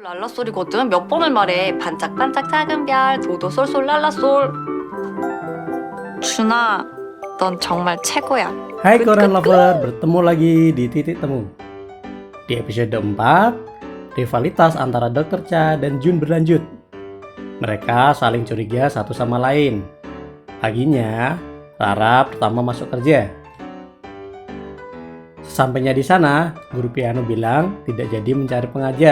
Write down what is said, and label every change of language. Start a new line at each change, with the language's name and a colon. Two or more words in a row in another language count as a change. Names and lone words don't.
Korean: 랄라 소리거든. 몇 번을 말해. 반짝반짝 작은 별, 도도 솔솔 랄라솔. 준아, 넌 정말 최고야.
Indonesian: Hai
English: Good, Korean good, Lover,
Indonesian: bertemu lagi di Titik Temu. Di episode 4, rivalitas antara Dr. Cha dan Jun berlanjut. Mereka saling curiga satu sama lain. Paginya, Rara pertama masuk kerja. Sesampainya di sana, guru piano bilang tidak jadi mencari pengajar.